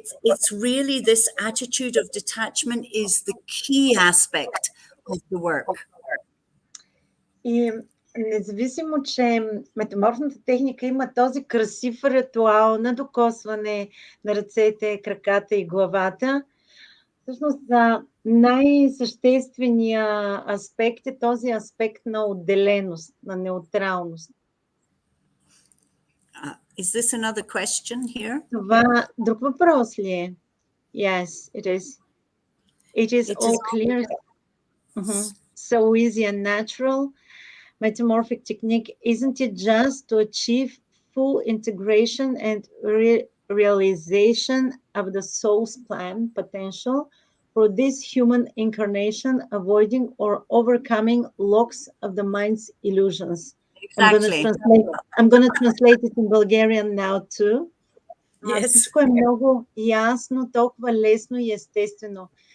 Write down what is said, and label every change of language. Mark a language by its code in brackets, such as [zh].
[en] it's really this attitude of detachment is the key aspect of the work. [bg] И независимо, че метаморфната техника има този красив ритуал на докосване на ръцете, краката и главата, всъщност най-същественият аспект е този аспект на отделеност, на неутралност. [en] Is this another question here? [bg] Това друг въпрос ли е? [en] Yes, it is. It is all clear. So easy and natural. Metamorphic technique, isn't it just to achieve full integration and realization of the soul's plan potential for this human incarnation, avoiding or overcoming locks of the mind's illusions? Exactly. I'm going to translate it in Bulgarian now too. Yes. [bg] Всичко е много ясно, толкова лесно и естествено.